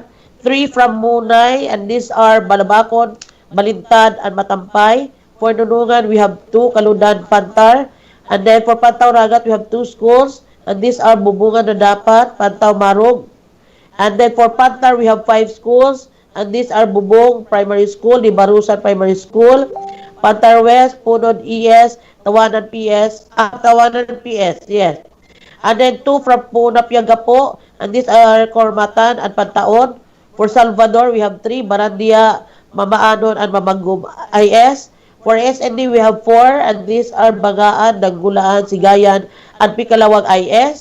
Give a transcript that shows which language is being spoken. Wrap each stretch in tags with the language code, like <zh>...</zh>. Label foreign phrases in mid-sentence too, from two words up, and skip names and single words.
<en>3 from Munay, and these are Balabakon, Balintad, and Matampay. For Nunungan, we have 2, Kaludan, Pantar. And then for Pantaw Ragat, we have 2 schools, and these are Bubungan Radapan, Pantaw Marog. And then for Pantar, we have 5 schools, and these are Bubong Primary School, Libarusan Primary School, Pantar West, Punod ES, Tawanan PS, Tawanan PS, yes. And then 2 from Punapiagapo, and these are Cormatan and Pantaon. For Salvador, we have 3, Barandia, Mamaanon, and Mamangum IS. For SND, we have 4, and these are Bagaan, Danggulaan, Sigayan, and Pikalawag IS.</en>